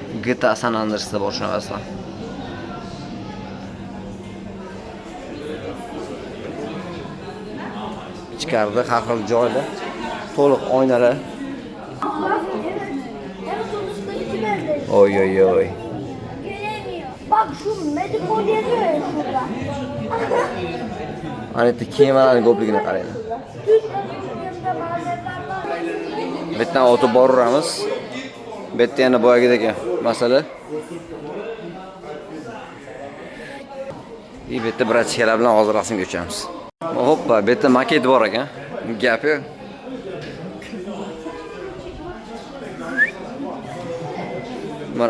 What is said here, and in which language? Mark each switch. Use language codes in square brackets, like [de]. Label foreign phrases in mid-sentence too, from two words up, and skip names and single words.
[uz] GTA San Andreasda bor shunaqasidan. Ichkarida har xil joyda to'liq oynalar. Oy oy oy. [tr] Göremiyor. Bak şu medikol yazıyor ya şurada. [uz] Ana yerda kemalarning ko'pligini qaranglar. [tr] Türk yanında malzemeler var. [uz] Bu yerdan o'tib boramiz. Bu yerda yana boyagidagi masala. Bu yerda bratskalar bilan hozir rasmga tushamiz. Hoppa, bu yerda maket bor ekan. Gapi. Mana.